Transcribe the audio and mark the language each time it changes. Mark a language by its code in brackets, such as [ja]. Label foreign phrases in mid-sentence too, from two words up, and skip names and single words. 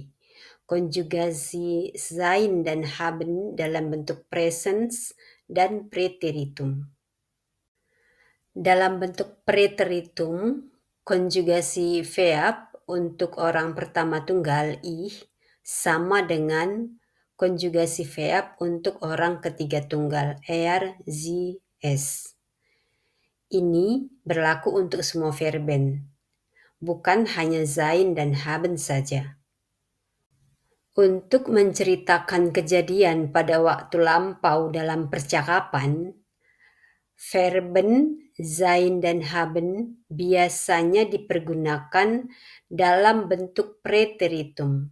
[id] Konjugasi sein dan haben dalam bentuk presens dan preteritum. Dalam bentuk preteritum, konjugasi verb untuk orang pertama tunggal ich sama dengan konjugasi verb untuk orang ketiga tunggal [de] er, sie, es. [id] Ini berlaku untuk semua verben, bukan hanya sein dan haben saja. Untuk menceritakan kejadian pada waktu lampau dalam percakapan, [de] verben sein [id] dan haben biasanya dipergunakan dalam bentuk preteritum.